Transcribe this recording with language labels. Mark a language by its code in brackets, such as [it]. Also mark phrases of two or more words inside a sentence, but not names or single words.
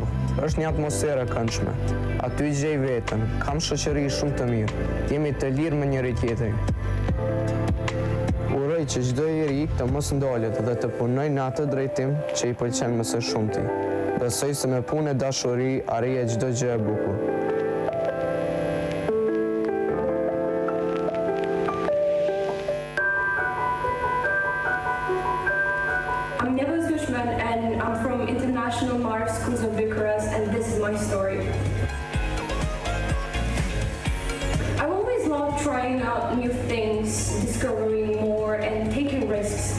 [sq] Është një atmosferë e këndshme. Aty gjej veten, kam shoqëri shumë të mirë. Jemi të lirë me njëri tjetrin. Uroj që çdo njeri të mos ndalet dhe të punojë në atë drejtim që i pëlqen më së shumti. Besoj se me punë e dashuri arrihet çdo gjë e bukur. [en] I'm Nevas Dushman and I'm from International Marv Schools of Bucharest, and this is my story. I've always loved trying out new things, discovering more and taking risks.